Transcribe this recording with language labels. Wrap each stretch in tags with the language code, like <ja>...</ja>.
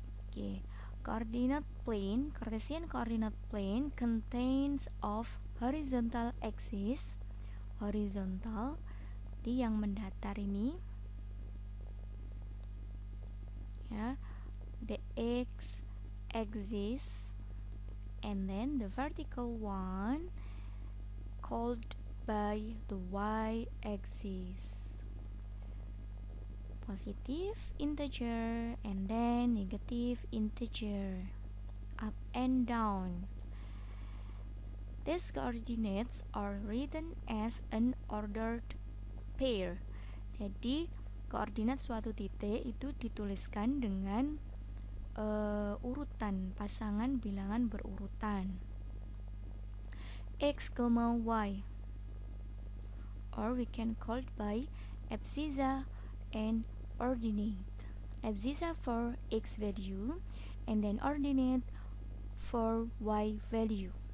<en>Okay, Cartesian coordinate plane contains of horizontal axis, horizontal</en> <id>di yang mendatar ini, ya,</id> <en>the x axis, and then the vertical one called by the y axis. Positive integer and then negative integer, up and down. These coordinates are written as an ordered pair.</en> <id>Jadi koordinat suatu titik itu dituliskan dengan urutan, pasangan bilangan berurutan.</id> <en>X, Y, or we can call it by abscissa and ordinate. Abscissa for x value and then ordinate for y value.</en>